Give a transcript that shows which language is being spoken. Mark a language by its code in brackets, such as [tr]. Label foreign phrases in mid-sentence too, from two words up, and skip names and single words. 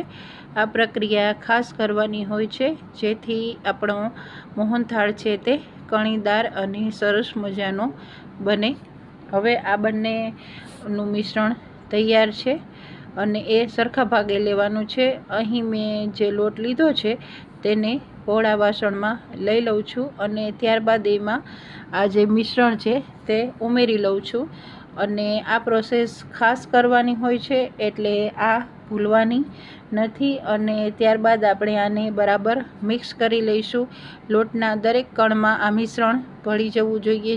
[gu] આ પ્રક્રિયા ખાસ કરવાની હોય છે જેથી આપણો મોહનથાળ છે તે કણીદાર અને સરસ મજાનો બને। હવે આ બંનેનું મિશ્રણ તૈયાર છે અને એ સરખા ભાગે લેવાનું છે। અહીં મેં જે લોટ લીધો છે તેને પહોળા વાસણમાં લઈ लઉં છું અને ત્યારબાદ એમાં આ જે મિશ્રણ છે તે ઉમેરી લઉં છું અને આ પ્રોસેસ ખાસ કરવાની હોય છે એટલે આ ભૂલવાની નથી। અને ત્યારબાદ આપણે આને બરાબર મિક્સ કરી લઈશું। લોટના દરેક કણમાં આ મિશ્રણ ભળી જવું જોઈએ।